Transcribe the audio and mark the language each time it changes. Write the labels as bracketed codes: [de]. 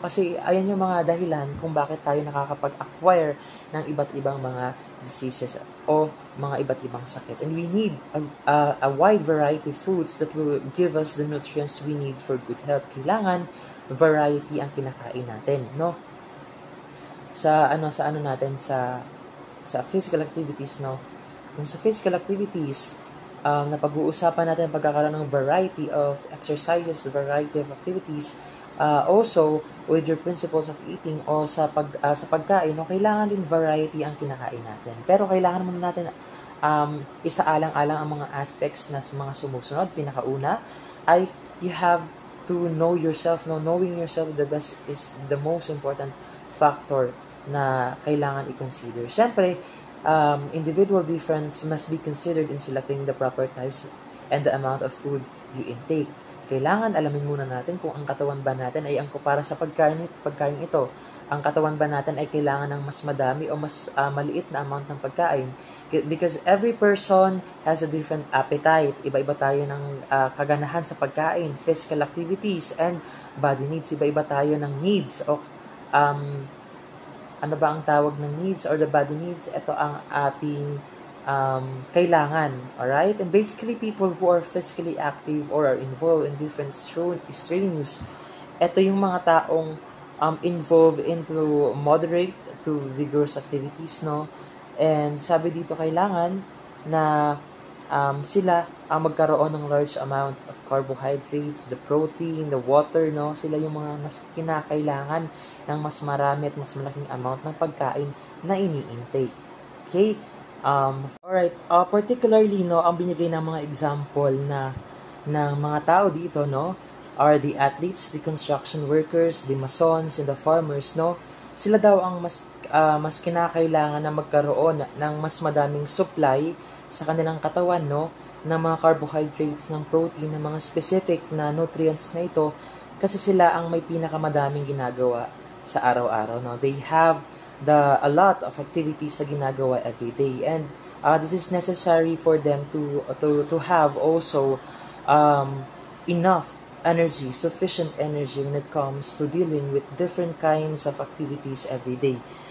[tl] Kasi ayan yung mga dahilan kung bakit tayo nakakapag-acquire ng iba't ibang mga diseases o mga iba't ibang sakit. [en] And we need a wide variety of foods that will give us the nutrients we need for good health. [tl] Kailangan variety ang kinakain natin, no? Sa ano natin sa physical activities, no? Kung sa physical activities, napag-uusapan natin ang pagkakaroon ng [en] variety of exercises, variety of activities, also with your principles of eating [tl] o sa pagkain, no, kailangan din variety ang kinakain natin. Pero kailangan muna natin isaalang-alang ang mga aspects na mga sumusunod. Pinakauna ay [en] you have to know yourself. No? Knowing yourself the best is the most important factor [tl] na kailangan i-consider. [en] Siyempre, individual difference must be considered in selecting the proper types and the amount of food you intake. [tl] Kailangan alamin muna natin kung ang katawan ba natin ay angkop para sa pagkain ito. Ang katawan ba natin ay kailangan ng mas madami o mas maliit na amount ng pagkain? [en] Because every person has a different appetite. [tl] Iba-iba tayo ng kaganahan sa pagkain, [en] physical activities, and body needs. [tl] Iba-iba tayo ng needs o ano ba ang tawag ng needs or the body needs? Ito ang ating kailangan. [en] Alright? And basically, people who are physically active or are involved in different strenuous, [tl] ito yung mga taong [en] involved into moderate to vigorous activities, no? [tl] And sabi dito, kailangan na sila ang magkaroon ng [en] large amount of carbohydrates, the protein, the water, [tl] no? Sila yung mga mas kinakailangan ng mas marami at mas malaking amount ng pagkain na ini-intake. [en] Okay? Alright, particularly, no, [tl] ang binigay ng mga example ng mga tao dito, [en] no, are the athletes, the construction workers, the masons, and the farmers, no. [tl] Sila daw ang mas kinakailangan na magkaroon ng mas madaming supply sa kanilang katawan, no, ng mga carbohydrates, ng protein, ng mga specific na nutrients na ito, kasi sila ang may pinakamadaming ginagawa sa araw-araw, no. [en] They have a lot of activities [tl] sa ginagawa [en] every day, and this is necessary for them to have also enough energy, sufficient energy when it comes to dealing with different kinds of activities every day.